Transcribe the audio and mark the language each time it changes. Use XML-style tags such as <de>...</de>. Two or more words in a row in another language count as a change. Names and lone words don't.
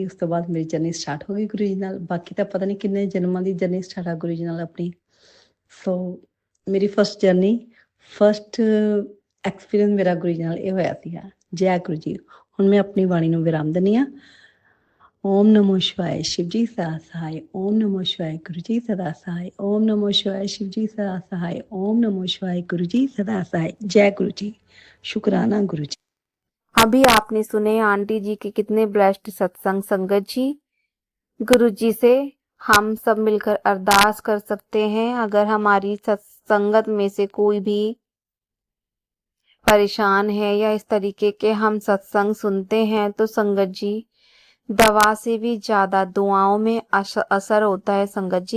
<pa>ਉਸ ਤੋਂ ਬਾਅਦ ਮੇਰੀ</pa> <en>journey start</en> <pa>ਹੋ ਗਈ ਗੁਰੂ ਜੀ ਨਾਲ। ਬਾਕੀ ਤਾਂ ਪਤਾ ਨਹੀਂ ਕਿੰਨੇ ਜਨਮਾਂ ਦੀ</pa> <en>journey start</en> <pa>ਆ ਗੁਰੂ ਜੀ ਨਾਲ ਆਪਣੀ। ਸੋ ਮੇਰੀ</pa> <en>first experience</en> <pa>ਮੇਰਾ ਗੁਰੂ ਜੀ ਨਾਲ ਇਹ ਹੋਇਆ ਸੀਗਾ। ਜੈ ਗੁਰੂ ਜੀ। ਹੁਣ ਮੈਂ ਆਪਣੀ ਬਾਣੀ ਨੂੰ ਵਿਰਾਮ ਦਿੰਦੀ ਹਾਂ।</pa> <sa>ॐ नमः शिवाय,</sa> <hi>शिव जी सदा सहाय।</hi> <sa>ओम नमो शिवाय,</sa> <hi>गुरु जी सदा सहाय।</hi> <sa>ओम नमो शिवाय,</sa> <hi>शिव जी सदा सहाय।</hi> <sa>ओम नमो शिवाय,</sa> <hi>गुरु जी सदा सहाय। जय गुरु जी, शुक्राना गुरु जी। अभी आपने सुने आंटी जी के कितने ब्लेस्ड सत्संग। संगत जी, गुरु जी से हम सब मिलकर अरदास कर सकते हैं। अगर हमारी सत्संगत में से कोई भी परेशान है या इस तरीके के हम सत्संग सुनते हैं, तो संगत जी, दवा से भी ज्यादा दुआओं में असर होता है संगत जी।</hi>